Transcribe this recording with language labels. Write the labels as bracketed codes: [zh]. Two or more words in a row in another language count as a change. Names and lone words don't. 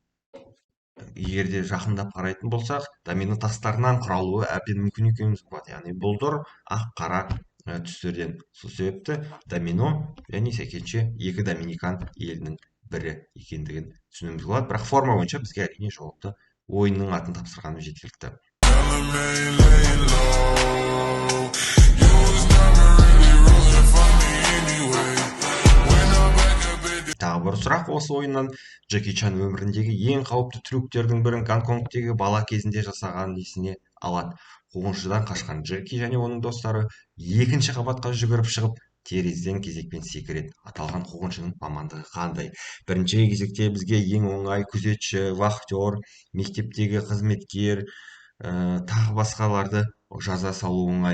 [kk] Егер де жақындап қарайтын болсақ, домино тастарынан құралуы әбден мүмкін екеніміз болады. Яғни бұлдыр, ақ, қара түстерден. Сол себепті домино және сәйкенше екі доминикан елінің бірі екендігін түсінуіміз болады. Бірақ форма бойынша бізге әрине жауапты ойынның атын тапсырғанымыз жеткілікті. [en] Element lay low. You was never really rooting for me anyway. When I'm back up at the [kk] Тағы бір сұрақ осы ойыннан: Джеки Чан өміріндегі ең қауіпті трюктердің бірін Гонконгтегі бала кезінде жасағанын есіне алады. Қуғыншыдан қашқан Джеки және оның достары екінші қабатқа жүгіріп шығып, терезеден кезекпен секіреді. Аталған қуғыншының мамандығы қандай? Бірінші кезекте бізге ең оңай күзетші, вахтер, мектептегі қызметкер, тағы басқаларды жаза салу оңай.